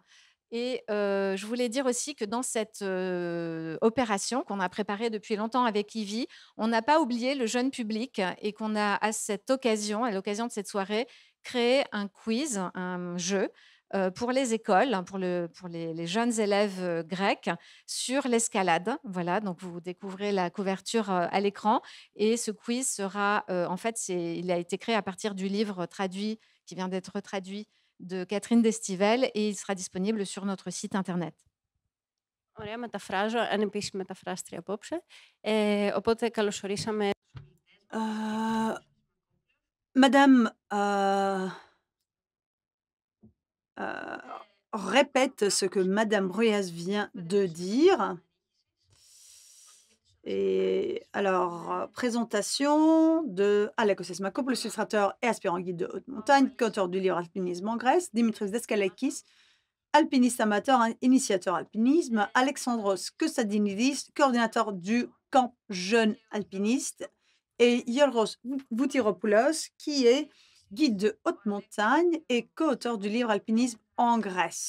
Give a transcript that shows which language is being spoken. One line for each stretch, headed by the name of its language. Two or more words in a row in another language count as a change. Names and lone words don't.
French: Et je voulais dire aussi que dans cette opération qu'on a préparée depuis longtemps avec Ivy, on n'a pas oublié le jeune public et qu'on a à cette occasion, à l'occasion de cette soirée, créé un quiz, un jeu pour les écoles, pour les jeunes élèves grecs sur l'escalade. Voilà, donc vous découvrez la couverture à l'écran et ce quiz sera, en fait, il a été créé à partir du livre traduit qui vient d'être traduit de Catherine Destivelle et il sera disponible sur notre site internet.
Greek: Ωραία, μεταφράζω, ανεπίσημη μεταφράστρια απόψε. Οπότε καλωσορίσαμε.
French: Madame répète ce que Madame Bruez vient de dire. Et alors, présentation de Alekos Esmakopoulos, illustrateur et aspirant guide de haute montagne, co-auteur du livre Alpinisme en Grèce, Dimitris Deskalakis, alpiniste amateur, initiateur alpinisme, Alexandros Kostadinidis, coordinateur du camp jeune alpiniste, et Yorgos Voutiropoulos, qui est guide de haute montagne et co-auteur du livre Alpinisme en Grèce.